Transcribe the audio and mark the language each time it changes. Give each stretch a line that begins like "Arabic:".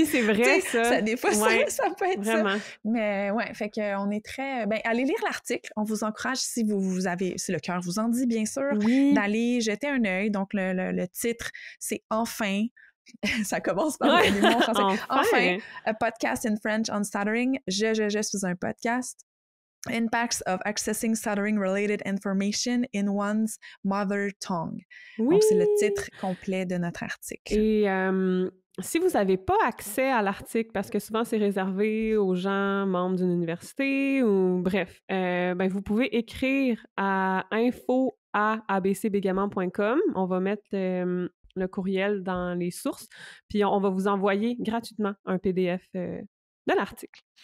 French: Oui, c'est vrai, ça. Des fois, ça peut être vraiment. Ça. Mais ouais, fait qu'on est très... allez lire l'article. On vous encourage, si vous avez, si le cœur vous en dit, bien sûr, d'aller jeter un œil. Donc, le titre, c'est « Enfin ». Ça commence par le mot en français.
English: Enfin, a podcast in French on stuttering.
French: Je suis un podcast.
English: Impacts of accessing stuttering-related information in one's mother tongue.
French: Oui. Donc, c'est le titre complet de notre article. Et si vous n'avez pas accès à l'article, parce que souvent c'est réservé aux gens membres d'une université ou bref, vous pouvez écrire à info@abcbégaiement.com. On va mettre le courriel dans les sources, puis on va vous envoyer gratuitement un PDF de l'article.